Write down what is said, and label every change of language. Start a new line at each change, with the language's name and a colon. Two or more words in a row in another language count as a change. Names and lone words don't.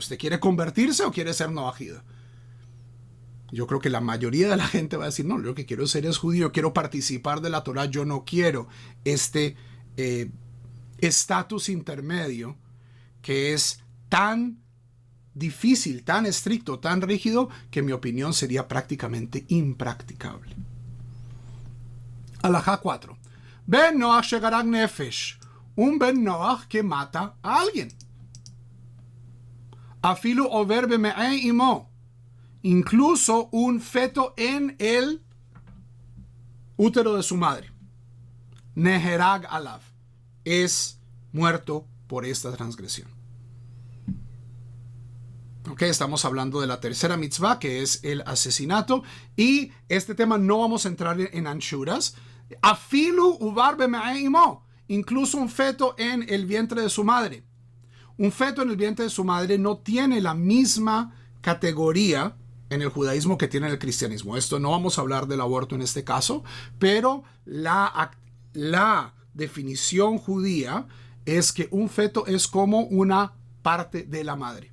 Spanish: ¿Usted quiere convertirse o quiere ser noajida? Yo creo que la mayoría de la gente va a decir, no, lo que quiero ser es judío, quiero participar de la Torah, yo no quiero este estatus intermedio que es tan difícil, tan estricto, tan rígido, que en mi opinión sería prácticamente impracticable. Alajá 4.
Hebrew: בן נח שהרג נפש.
Spanish: Un Ben Noach que mata a alguien.
Hebrew: אפילו עובר במעי אמו.
Spanish: Incluso un feto en el útero de su madre.
Hebrew: נהרג עליו,
Spanish: es muerto por esta transgresión. Ok, estamos hablando de la tercera mitzvah, que es el asesinato. Y este tema no vamos a entrar en anshuras.
Hebrew: אפילו עובר במעי אמו,
Spanish: incluso un feto en el vientre de su madre. Un feto en el vientre de su madre no tiene la misma categoría en el judaísmo que tiene en el cristianismo. Esto no vamos a hablar del aborto en este caso, pero la definición judía es que un feto es como una parte de la madre.